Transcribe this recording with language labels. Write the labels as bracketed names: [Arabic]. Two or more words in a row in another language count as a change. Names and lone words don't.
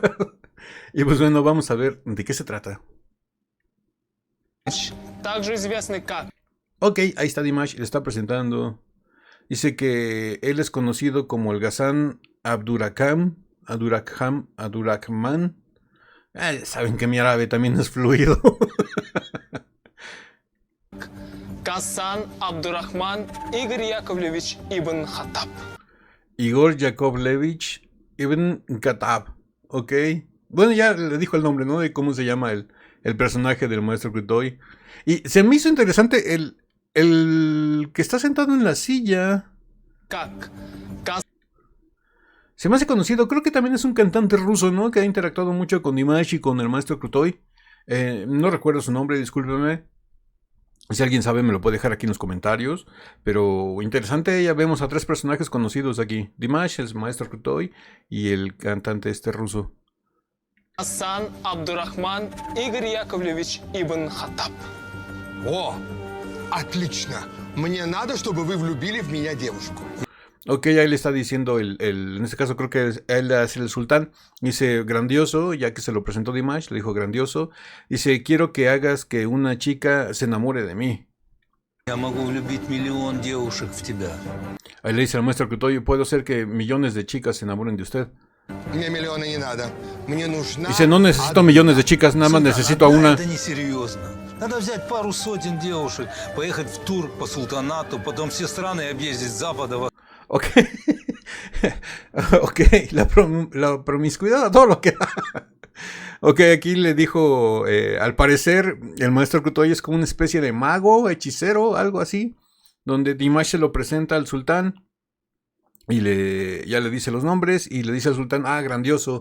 [Spanish] Y pues bueno, vamos a ver de qué se trata. Ok, ahí está Dimash, le está presentando. Dice que él es conocido como el Ghazan Abdurrahman. Saben que mi árabe también es fluido. Ghazan Abdurrahman Igor Yakovlevich Ibn Khattab. Igor Yakovlevich Ibn Khattab. Ok. Bueno, ya le dijo el nombre, ¿no? De cómo se llama el personaje del maestro Crutoy. Y se me hizo interesante el que está sentado en la silla. Se me hace conocido, creo que también es un cantante ruso, ¿no? Que ha interactuado mucho con Dimash y con el maestro Crutoy. No recuerdo su nombre, discúlpeme. Si alguien sabe me lo puede dejar aquí en los comentarios. Pero interesante, ya vemos a tres personajes conocidos aquí. Dimash, el maestro Crutoy y el cantante ruso. Ghazan Abdurrahman Игорь Яковлевич Ibn Khattab. [Russian] О, отлично. Мне надо, чтобы вы влюбили в меня девушку. [Spanish] Ok, ahí le está diciendo en este caso creo que él es el sultán. Dice, grandioso, ya que se lo presentó Dimash, le dijo grandioso. Dice, quiero que hagas que una chica se enamore de mí. Ahí le dice al maestro Crutoy, puedo hacer que millones de chicas se enamoren de usted. Dice, no necesito millones de chicas, nada más necesito a una. [Russian] Надо взять пару сотен девушек, поехать в тур по султанату, потом все страны объездить с запада. [Spanish] Ok. Ok, la promiscuidad, todo lo que da. Ok, aquí le dijo, al parecer, el maestro Crutoy es como una especie de mago, hechicero, algo así, donde Dimash se lo presenta al sultán. Y ya le dice los nombres y le dice al sultán, grandioso.